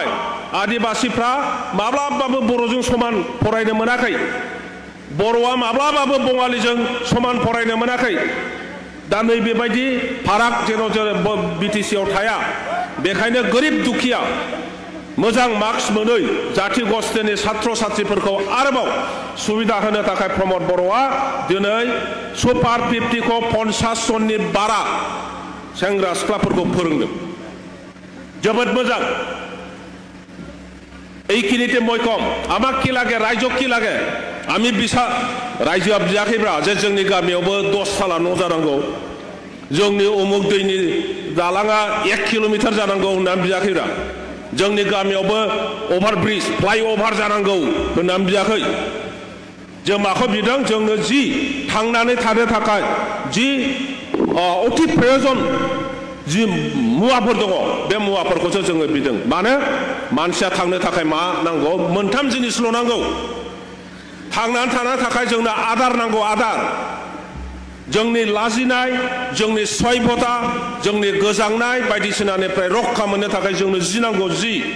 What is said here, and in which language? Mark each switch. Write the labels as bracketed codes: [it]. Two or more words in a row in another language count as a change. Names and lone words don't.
[brx] आदिबासीफ्रा माब्लाबाबो बर'जों समान फरायनो मोनाखै बर'आ माब्लाबाबो बङालिजों समान फरायनो मोनाखै दा नै बेबायदि फाराग जेन' बिटिसिआव थाया बेखायनो गोरिब दुखिया मोजां मार्क्स मोनै जाति गोष्ठीनि छात्र छात्रीफोरखौ आरोबाव सुबिदा होनो थाखाय प्रमोद बर'आ दिनै सुपार 50 खौ 50 जननि बारा सेंग्रा सिख्लाफोरखौ फोरोंदों जोबोद मोजां [as] এইখিনিতে মই কম আমাক কি লাগে রাজ্যক কি লাগে আমি রাজ্যआ [brx] बियाखैब्रा जे जोंनि गामियावबो 10 साला न' जानांगौ जोंनि उमुक दैनि दालाङा 1 किलोमिटार जानांगौ होननानै बियाखैब्रा जोंनि गामियावबो ओभारब्रिज फ्लाइओभार जानांगौ होननानै बियाखै जों माखौ बिदों जोंनो जि थांनानै थानो थाखाय जि अति प्रयोजन जि मुवाफोर दङ बे मुवाफोरखौसो जोङो बिदों मानो मानसिया थांनो थाखाय मा नांगौ मोनथाम जिनिसल' नांगौ थांनानै थानो थाखाय जोंनो आदार नांगौ आदार जोंनि लाजिनाय जोंनि सयभता जोंनि गोजांनाय बायदिसिनानिफ्राय रक्षा मोननो थाखाय जोंनो जि नांगौ जि